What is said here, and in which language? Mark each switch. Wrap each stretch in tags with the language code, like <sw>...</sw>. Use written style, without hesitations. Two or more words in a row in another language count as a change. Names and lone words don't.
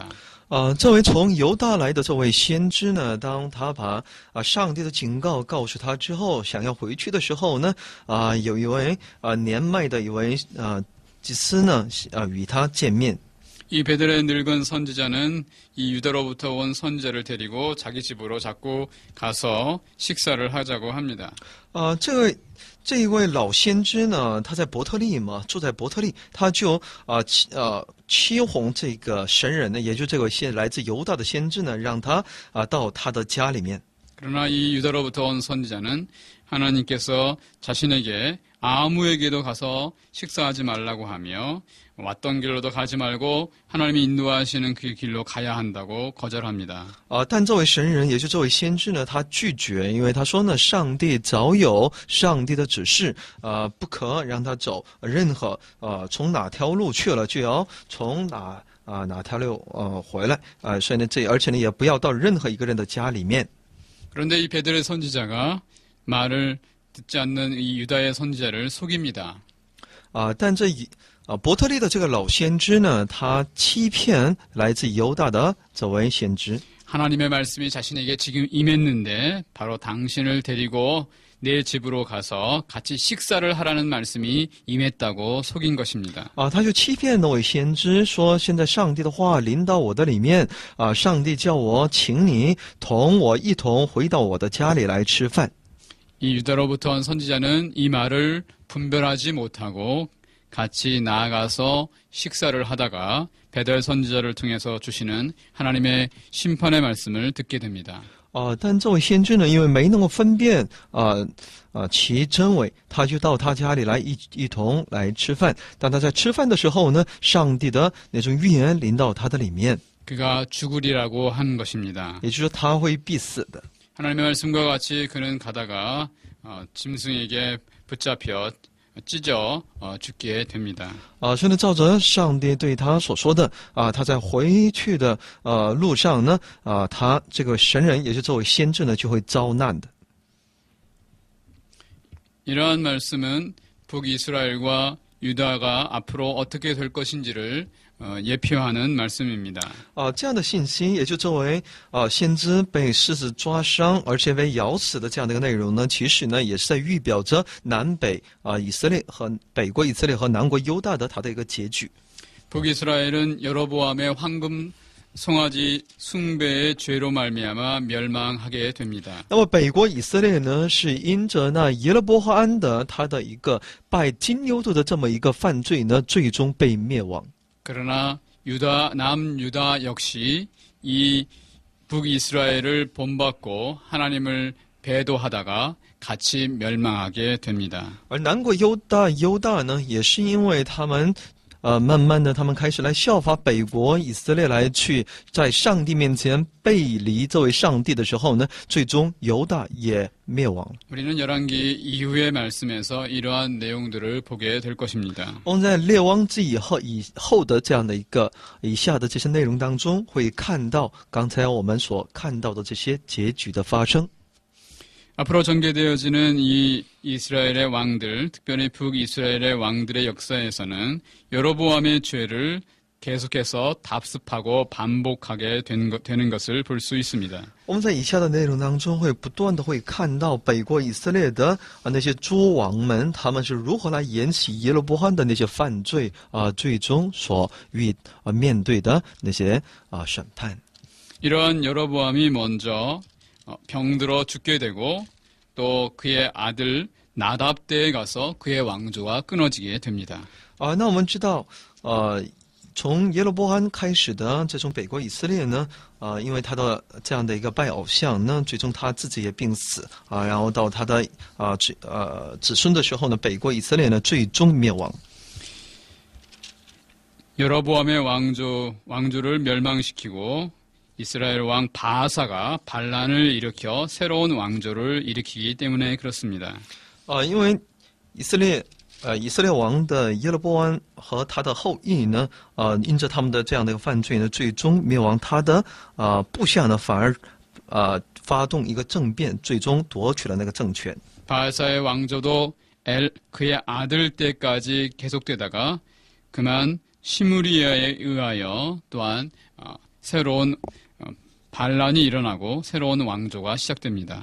<zh>这位从犹大来的这位先知呢，当他把上帝的警告告诉他之后，想要回去的时候呢，有一位年迈的一位祭司呢，与他见面。</zh> <ko>이 베델의 늙은 선지자는 이 유다로부터 온 선지자를 데리고 자기 집으로 자꾸 가서 식사를 하자고 합니다.</ko> <zh>这一位老先知呢，他在伯特利嘛，住在伯特利，他就欺哄这个神人呢，也就这位来自犹大的先知呢，让他到他的家里面。</zh> <ko>그러나 이 유다로부터 온 선지자는 하나님께서 자신에게 아무에게도 가서 식사하지 말라고 하며 왔던 길로도 가지 말고 하나님이 인도하시는 그 길로 가야 한다고 거절합니다.</ko> <zh>但这位神人，也就这位先知呢，他拒绝，因为他说呢，上帝早有上帝的指示，不可让他走任何从哪条路去了，就要从哪条路回来，所以呢，而且呢，也不要到任何一个人的家里面。</zh> <ko>그런데 이 베델의 선지자가 말을 듣지 않는 이 유다의 선지자를 속입니다.</ko> <zh>但伯特利的这个老先知呢，他欺骗来自犹大的这位先知。</zh> <ko>하나님의 말씀이 자신에게 지금 임했는데 바로 당신을 데리고 내 집으로 가서 같이 식사를 하라는 말씀이 임했다고 속인 것입니다.</ko> <zh>他就欺骗那位先知说，现在上帝的话临到我的里面，上帝叫我请你同我一同回到我的家里来吃饭。</zh> <ko>이 유다로부터 온 선지자는 이 말을 분별하지 못하고 같이 나아가서 식사를 하다가 베델 선지자를 통해서 주시는 하나님의 심판의 말씀을 듣게 됩니다.</ko> <zh>但这位先知呢，因为没能够分辨其真伪，他就到他家里来一同来吃饭。当他在吃饭的时候呢，上帝的那种预言临到他的里面，</zh> <ko>그가 죽으리라고 한 것입니다.</ko> <zh>也就是说他会必死的。</zh> <ko>하나님의 말씀과 같이 그는 가다가 짐승에게 붙잡혀 찢어 죽게 됩니다.</ko> <zh>所以呢，照着上帝对他所说的他在回去的路上呢，他这个神人，也就是这位先知呢，就会遭难的。</zh> <ko>이러한 말씀은 북이스라엘과 유다가 앞으로 어떻게 될 것인지를 예표하는 말씀입니다.</ko> <zh>这样的信息，也就作为先知被狮子抓伤，而且被咬死的这样的一个内容呢，其实呢也是在预表着南北以色列和北国以色列和南国犹大的它的一个结局。</zh> <ko>북이스라엘은 여로보암의 황금 송아지 숭배의 죄로 말미암아 멸망하게 됩니다.</ko> <zh>那么北国以色列呢，是因着那耶勒波安的他的一个拜金牛犊的这么一个犯罪呢，最终被灭亡。</zh> <ko>그러나 남유다 역시 이 북이스라엘을 본받고 하나님을 배도하다가 같이 멸망하게 됩니다.</ko> <zh>而南国犹大呢，也是因为他们慢慢的他们开始来效法北国以色列，来去在上帝面前背离这位上帝的时候呢，最终犹大也灭亡了。</zh> <ko>우리는 열왕기 이후의 말씀에서 이러한 내용들을 보게 될 것입니다.</ko> <zh>我们在列王记以后的这样的一个以下的这些内容当中，会看到刚才我们所看到的这些结局的发生。</zh> <ko>앞으로 전개되어지는 이 이스라엘의 왕들, 특별히 북이스라엘의 왕들의 역사에서는 여로보암의 죄를 계속해서 답습하고 반복하게 되는 것을 볼 수 있습니다.</ko> <zh>我们在以下的内容当中会不断的会看到北国以色列的那些诸王们，他们是如何来引起耶罗波安的那些犯罪最终所面对的那些审判。</zh> <ko>이러한 여로보암이 먼저 병들어 죽게 되고 또 그의 아들 나답 때에 가서 그의 왕조가 끊어지게 됩니다.</ko> <zh>那我们知道从耶罗波安开始的这种北国以色列呢，因为他的这样的一个拜偶像呢，最终他自己也病死然后到他的子孙的时候呢，北国以色列呢最终灭亡。</zh> <ko>여로보암의 왕조를 멸망시키고 이스라엘 왕 바하사가 반란을 일으켜 새로운 왕조를 일으키기 때문에 그렇습니다.</ko> <zh>因为以色列王的耶罗波安和他的后裔呢，因着他们的这样的一个犯罪呢，最终灭亡。他的部下呢，反而发动一个政变，最终夺取了那个政权。</zh> <ko>바하사의 왕조도 그의 아들 때까지 계속되다가 그만 시므리아에 의하여 또한 새로운 반란이 일어나고 새로운 왕조가 시작됩니다.</ko>